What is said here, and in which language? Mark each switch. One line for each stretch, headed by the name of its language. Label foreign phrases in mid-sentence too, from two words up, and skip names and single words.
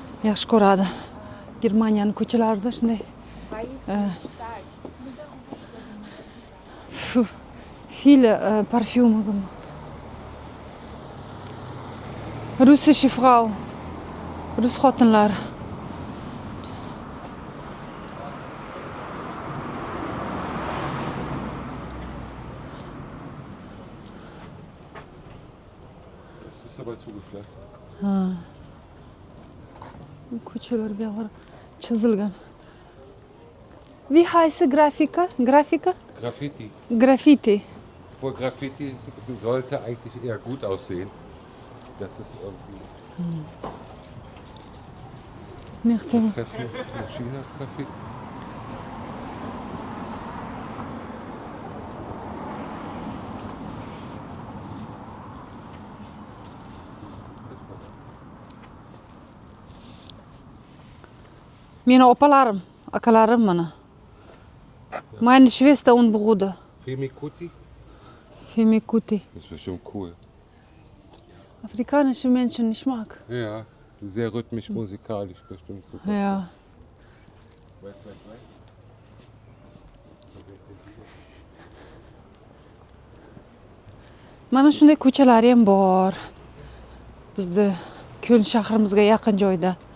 Uzbek: Yaxshi ko'radi. Germaniyaning ko'chalarida shunday
German: Viele Parfüme gemacht. Russische Frau.
Uzbek: Rus xotinlar.
German: Das ist aber zugepflastert.
Uzbek: Ko'chalar buyog'lar chizilgan.
German: Wie heißt Grafika? Grafika? Graffiti. Graffiti. Obwohl Graffiti sollte eigentlich eher gut aussehen. Das ist irgendwie Nicht immer. Maschine ist Graffiti.
Uzbek: Meni opalarim, akalarim mana.
German: Meine Schwester und Bruder. Femikuti? Femikuti. Das ist bestimmt cool. Afrikanische Menschen, ich mag. Ja, sehr rhythmisch, musikalisch bestimmt super. Ja.
Uzbek: Mana shunday ko'chalar ham bor. Bizda Ko'l shahrimizga yaqin joyda.